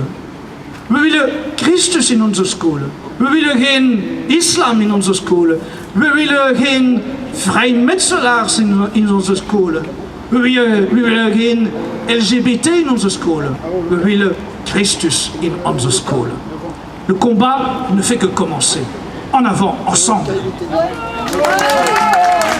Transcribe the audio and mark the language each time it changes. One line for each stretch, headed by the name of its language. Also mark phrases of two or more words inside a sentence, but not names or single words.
Dutch: We willen Christus in onze scholen. We willen geen islam in onze scholen. We willen geen vrijmetselaars in onze scholen. We willen geen LGBT in onze scholen. We willen Christus in onze scholen.
French: Le combat ne fait que commencer. En avant, ensemble.